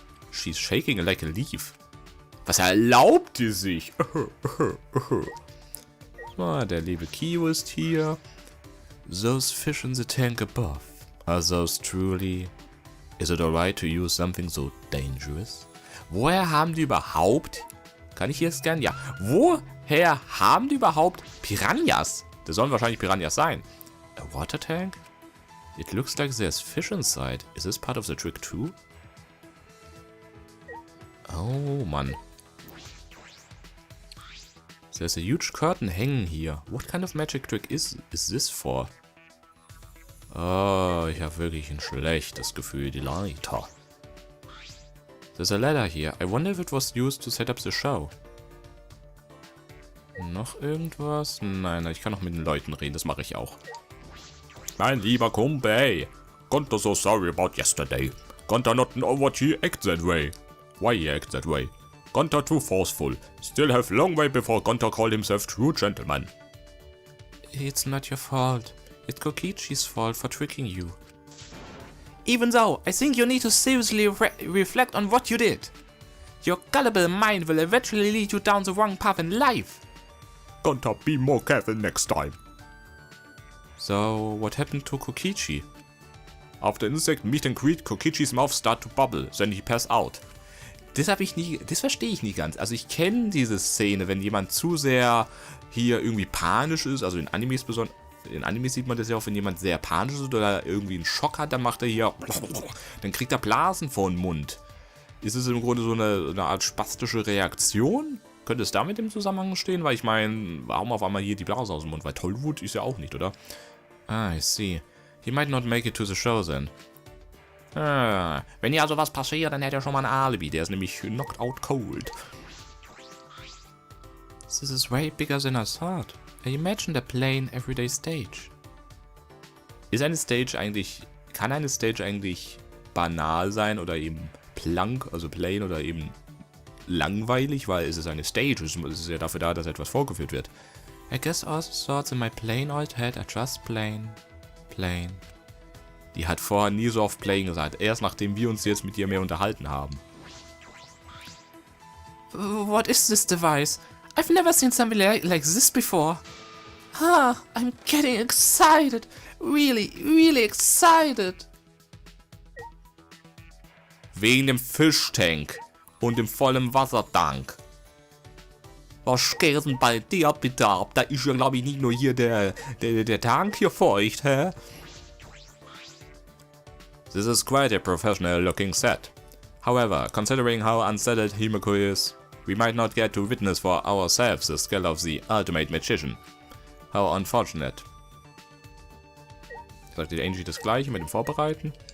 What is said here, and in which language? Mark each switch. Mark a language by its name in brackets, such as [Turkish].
[English] She's shaking like a leaf. [German] Was erlaubt die sich? So, der liebe Kyo ist hier. [English] Those fish in the tank above. Are those truly... Is it alright to use something so dangerous? [German] Woher haben die überhaupt... Kann ich hier scannen? Ja. Woher haben die überhaupt Piranhas? Das sollen wahrscheinlich Piranhas sein. [English] A water tank? It looks like there's fish inside. Is this part of the trick too? [German] Oh, Mann. [English] There's a huge curtain hanging here. What kind of magic trick is this for? [German] Oh, ich habe wirklich ein schlechtes Gefühl, die Leiter. [English] There's a ladder here. I wonder if it was used to set up the show. [German] Noch irgendwas? Nein, ich kann noch mit den Leuten reden, das mache ich auch. Mein lieber Kumpel, [English] Gonta so sorry about yesterday. Gonta not know what he act that way. Why he act that way? Gonta too forceful. Still have long way before Gonta called himself true gentleman. It's not your fault. It's Kokichi's fault for tricking you. Even though, I think you need to seriously reflect on what you did. Your gullible mind will eventually lead you down the wrong path in life. Gonta, be more careful next time. So, what happened to Kokichi? After insect meet and greet, Kokichi's mouth start to bubble, then he pass out. [German] Das verstehe ich nie ganz. Also ich kenne diese Szene, wenn jemand zu sehr hier irgendwie panisch ist, also in Animes besonders. In Animes sieht man das ja auch, wenn jemand sehr panisch ist oder irgendwie einen Schock hat, dann macht er hier, dann kriegt er Blasen vor den Mund. Ist es im Grunde so eine Art spastische Reaktion? Könnte es damit im Zusammenhang stehen? Weil ich meine, warum auf einmal hier die Blase aus dem Mund? Weil Tollwut ist ja auch nicht, oder? [English] Ah, I see. He might not make it to the show then. [German] Wenn hier also was passiert, dann hätte er schon mal ein Alibi. Der ist nämlich [English] knocked out cold. This is way bigger than I thought. I imagined a plain, everyday stage. [German] Ist eine Stage eigentlich... Kann eine Stage eigentlich banal sein oder eben plank, also plain oder eben langweilig? Weil es ist eine Stage, es ist ja dafür da, dass etwas vorgeführt wird. [English] I guess all the thoughts in my plain old head are just plain. [German] Die hat vorher nie so oft plain gesagt. Erst nachdem wir uns jetzt mit ihr mehr unterhalten haben. [English] What is this device? I've never seen something like this before. I'm getting excited. Really excited. [German] Wegen dem Fischtank und dem vollen Wassertank. Was geht denn bei dir bitte ab? Da ist ja, glaube ich, nicht nur hier der Tank hier feucht, hä? [English] This is quite a professional looking set. However, considering how unsettled Himiko is, we might not get to witness for ourselves the skill of the ultimate magician. How unfortunate. [German] Sagt die Angie das gleiche mit dem Vorbereiten?